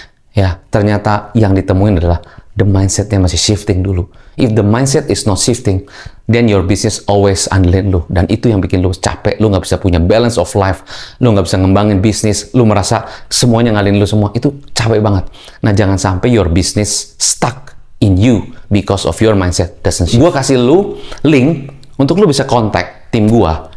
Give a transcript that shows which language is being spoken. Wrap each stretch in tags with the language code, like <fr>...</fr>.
<id>Ya, ternyata yang ditemuin adalah the mindsetnya masih shifting dulu.</id> <en>If the mindset is not shifting, then your business always</en> <id>andelin lu. Dan itu yang bikin lu capek, lu nggak bisa punya</id> <en>balance of life,</en> <id>lu nggak bisa ngembangin bisnis, lu merasa semuanya ngalin lu semua, itu capek banget. Nah, jangan sampai</id> <en>your business stuck in you because of your mindset doesn't shift.</en> <id>Gua kasih lu link untuk lu bisa kontak tim gua.</id>